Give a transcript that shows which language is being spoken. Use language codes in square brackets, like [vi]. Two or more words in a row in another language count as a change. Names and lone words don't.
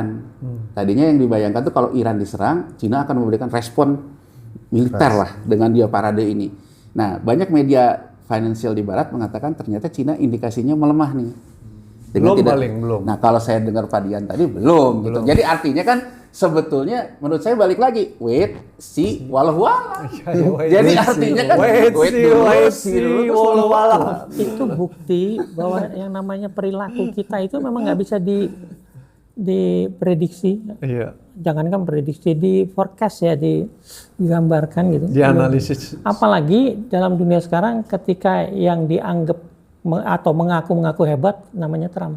[id] Tadinya yang dibayangkan tuh kalau Iran diserang, Cina akan memberikan respon militer lah dengan dia parade ini. Nah, banyak media financial di barat mengatakan ternyata Cina indikasinya melemah nih. Belum. Nah, kalau saya dengar Pak Dian tadi belum. Gitu. Jadi artinya kan sebetulnya menurut saya balik lagi, [en] wait, see, [ar] والله أعلم. [id] Jadi artinya kan [en] wait see, [ar] والله أعلم. [id] Itu bukti bahwa yang namanya perilaku kita itu memang nggak bisa diprediksi. Iya. Jangankan prediksi, di forecast ya, digambarkan gitu. Dianalisis. Apalagi dalam dunia sekarang ketika yang dianggap atau mengaku hebat namanya Trump.